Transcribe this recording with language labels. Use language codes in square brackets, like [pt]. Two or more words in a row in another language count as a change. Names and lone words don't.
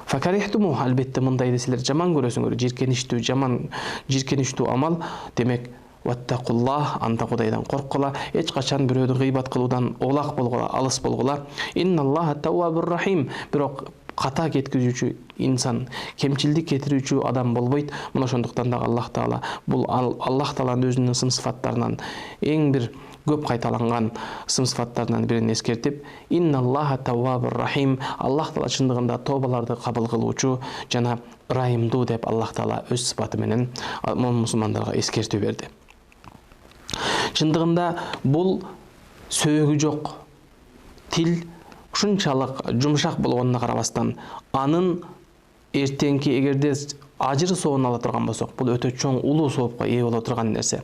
[ky] Факарихтуму, албетте мындай десилер жаман көрөсүңөр, жиркеничтүү, жаман жиркеничтүү амал, демек Ваттақуллах, анда Кудайдан корккула, эч качан бирөөдү гыйбат кылуудан олак болгула, алыс болгула. [ar] إن الله تواب رحيم. [ky] Бирок ката кеткизүүчү инсан, кемчилдик кетирүүчү адам болбойт. Мына ошондуктан да Аллах Таала бул Аллах Тааланын өзүнүн ысым-сыфаттарынан эң бир көп кайталанган ысым-сыфаттарынан бирин эскертип, [ar] إن الله تواب رحيم. [ky] Аллах Таала чындыгында тобаларды кабыл кылуучу жана райымдуу деп Аллах Таала өз сыпаты менен мусулмандарга эскертүү берди. Чындыгында бул сөөгү жок тил ушунчалык жумшак болгонуна карабастан, анын эртеңки эгерде ажыры соонун ала турган болсок, бул өтө чоң улуу соопко ээ боло турган нерсе.